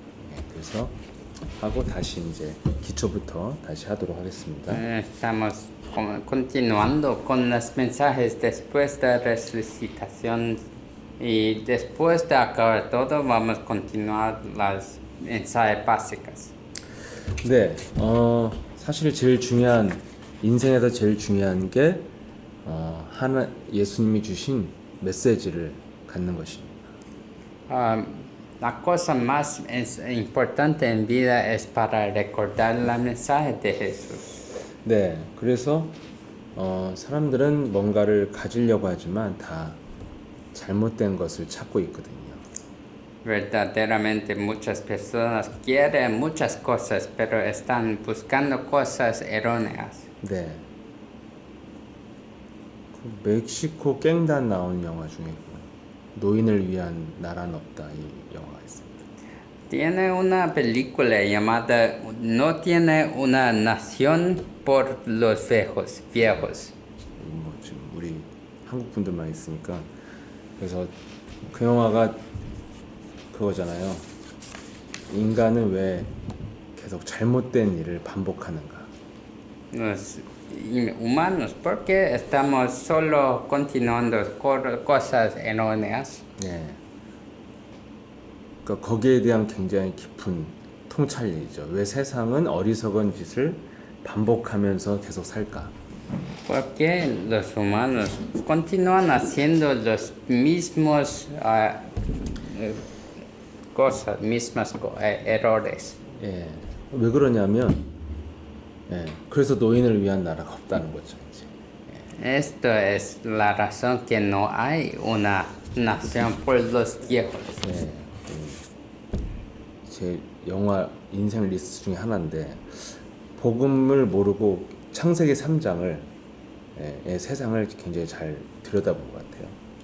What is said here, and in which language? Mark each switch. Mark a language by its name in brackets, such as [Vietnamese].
[Korean] 네, 그래서 하고 다시 이제 기초부터 다시 하도록 하겠습니다. [Spanish] Estamos continuando con los mensajes después de la resucitación, y después de acabar todo vamos a continuar las mensajes básicas. [Korean] 네, 사실 제일 중요한 인생에서 제일 중요한 게 하나 예수님이 주신 메시지를 갖는 것입니다. [Spanish] La cosa más importante en vida es para recordar el mensaje de Jesús. [Korean] 네, 그래서 사람들은 뭔가를 가지려고 하지만 다 잘못된 것을 찾고 있거든요. [Spanish] Verdaderamente muchas personas quieren muchas cosas, pero están buscando cosas erróneas. [Korean] 네. 그 멕시코 깽단 나온 영화 중에 노인을 위한 나라는 없다 이 영화가 있습니다. [Spanish] Tiene una película llamada No tiene una nación por los viejos. [Korean] 뭐 지금 우리 한국 분들만 있으니까 그래서 그 영화가 그거잖아요. 인간은 왜 계속 잘못된 일을 반복하는가? [Spanish] Los humanos, ¿por qué estamos solo continuando cosas erróneas? [Korean] 네. 그러니까 거기에 대한 굉장히 깊은 통찰이죠. 왜 세상은 어리석은 짓을 반복하면서 계속 살까? [Spanish] Porque los humanos continúan haciendo los mismos cosas, errores. [Korean] 예, 왜 그러냐면, 예, 그래서 노인을 위한 나라가 없다는 거죠. 이제. [Spanish] Esto es la razón que no hay una nación por los viejos. [Korean] 예, 제 영화 인생 리스트 중에 하나인데 복음을 모르고 창세기 3장을 예, 세상을 굉장히 잘 들여다본 것 같아요.